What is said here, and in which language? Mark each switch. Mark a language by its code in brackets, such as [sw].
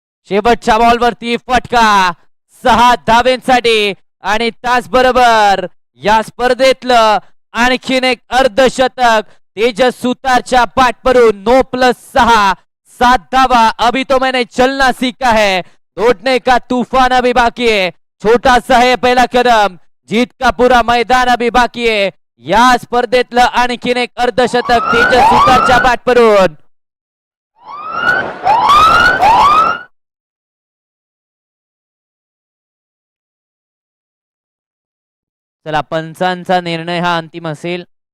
[mr] शेवटच्या बॉलवरती फटका 6 धावेंसाठी आणि त्याचबरोबर या स्पर्धेतलं आणखीन एक अर्धशतक तेजस सुतारच्या पाठवरून 9+6 7 धावा. [hi] अभी तो मैंने चलना सीखा है, दौड़ने का तूफान अभी बाकी है, छोटा सा है पहला कदम, जीत का पूरा मैदान अभी बाकी है. [mr] या स्पर्धेतलं आणखीन एक अर्धशतक तेजस सुतारच्या पाठवरून. चला पंचांचा निर्णय हा अंतिम असेल.